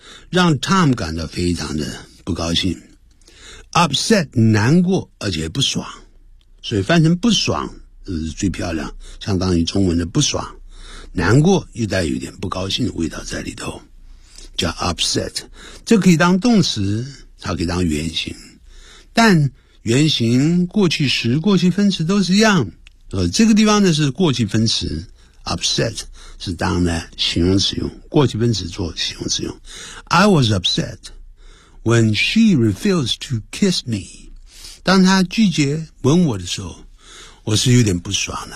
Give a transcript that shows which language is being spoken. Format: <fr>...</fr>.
<zh>让 Tom 感到非常的不高兴 upset 难过而且不爽，所以翻成不爽最漂亮，相当于中文的不爽，难过又带有点不高兴的味道在里头，叫 upset。这可以当动词，它可以当原形，但原形过去时过去分词都是一样，这个地方呢是过去分词，upset 是当呢形容词用，过去分词做形容词用。</zh> <en>I was upset when she refused to kiss me.</en> <zh>当她拒绝吻我的时候，我是有点不爽的。</zh>